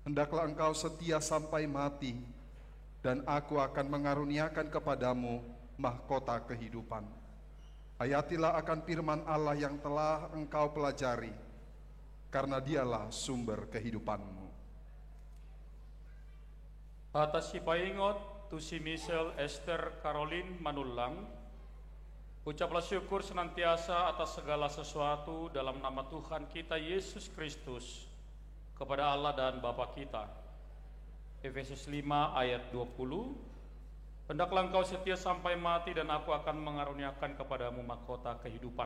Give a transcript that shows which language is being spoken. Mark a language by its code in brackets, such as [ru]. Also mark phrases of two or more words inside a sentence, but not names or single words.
[id] Hendaklah engkau setia sampai mati, dan Aku akan mengaruniakan kepadamu mahkota kehidupan. Hayatilah akan firman Allah yang telah engkau pelajari, karena Dialah sumber kehidupanmu. [bbc] Atas si paingot tu si [id] Michelle Esther Caroline Manulang, ucaplah syukur senantiasa atas segala sesuatu dalam nama Tuhan kita Yesus Kristus kepada Allah dan Bapa kita. Efesus 5 ayat 20. Hendaklah engkau setia sampai mati, dan Aku akan mengaruniakan kepadamu mahkota kehidupan.